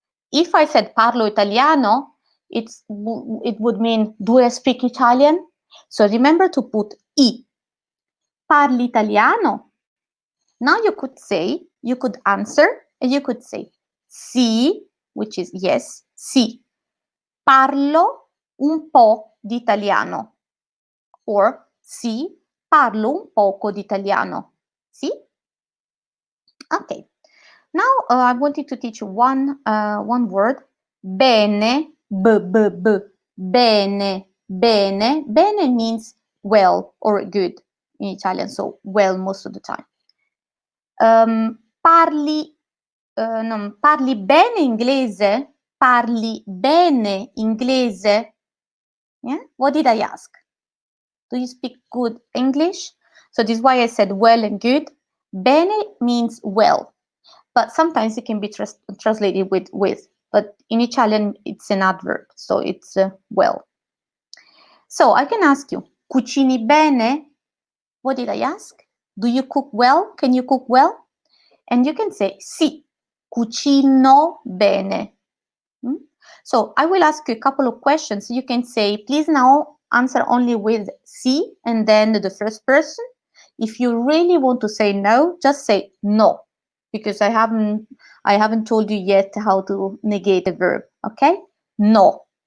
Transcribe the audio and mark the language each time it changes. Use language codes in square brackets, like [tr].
[en] If I said [it] parlo italiano, [en] it would mean, do I speak Italian? So remember to put I. [it] Parli italiano? [en] Now you could answer, and you could say sì, which is yes, sì. [it] Parlo un po' di italiano. Or sì, parlo un poco di italiano. Sì? Okay. [en] Now I wanted to teach you one word. [it] Bene, bene, bene. [en] Bene means well or good in Italian, so well most of the time. [it] Parli bene inglese? Parli bene inglese? [en] Yeah? What did I ask? Do you speak good English? So this is why I said well and good. Bene means well, but sometimes it can be translated with. But in Italian, it's an adverb, so it's well. So I can ask you, [it] cucini bene? [en] What did I ask? Do you cook well? Can you cook well? And you can say, [it] sì, cucino bene. [en] So I will ask you a couple of questions. You can say, please now answer only with sì and then the first person. If you really want to say no, just say no, because I haven't told you yet how to negate a verb, okay? No.